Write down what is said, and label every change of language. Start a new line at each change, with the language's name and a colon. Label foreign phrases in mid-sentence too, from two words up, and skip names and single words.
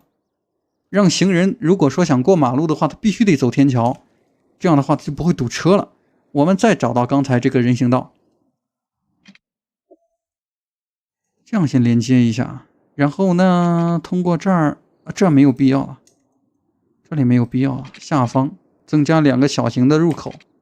Chinese: 讓行人如果說想過馬路的話，他必須得走天橋，這樣的話就不會堵車了。我們再找到剛才這個人行道，這樣先連接一下，然後呢，通過這兒，這沒有必要了，這裡沒有必要了，下方增加2個小型的入口。